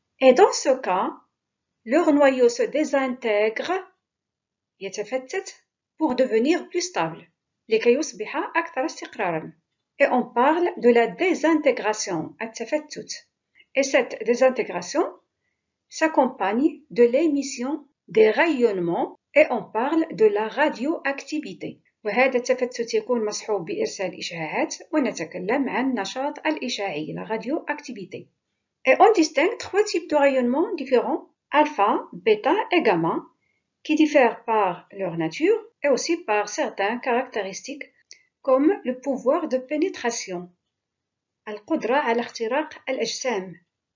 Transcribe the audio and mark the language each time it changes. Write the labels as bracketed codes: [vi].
[fr] Et dans ce cas, leur noyau se désintègre, [ar] يتفتت, [fr] pour devenir plus stable, [ar] لكي يصبح أكثر استقرارا. [fr] Et on parle de la désintégration, [ar] التفتت. [fr] Et cette désintégration s'accompagne de l'émission des rayonnements et on parle de la radioactivité. [ar] وهذا التفتت يكون مصحوب بإرسال إشعاعات ونتكلم عن النشاط الإشعاعي, [fr] la radioactivité. Et on distingue trois types de rayonnements différents, alpha, bêta et gamma, qui diffèrent par leur nature et aussi par certaines caractéristiques comme le pouvoir de pénétration, [ar] القدرة على اختراق الأجسام.